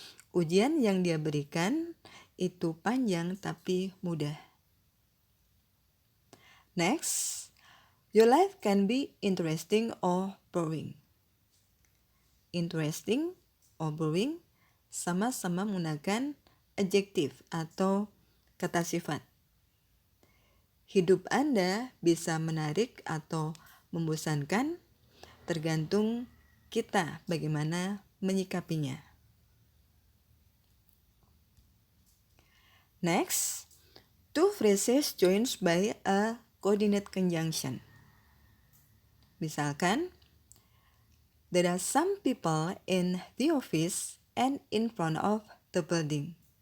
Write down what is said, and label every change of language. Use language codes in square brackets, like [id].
[id] Ujian yang dia berikan itu panjang tapi mudah. [en] Next, your life can be interesting or boring. Interesting or boring [id] sama-sama menggunakan adjektif atau kata sifat. Hidup Anda bisa menarik atau membosankan, tergantung kita bagaimana menyikapinya. [en] Next, two phrases joined by a coordinate conjunction. [id] Misalkan, [en] there are some people in the office and in front of the building.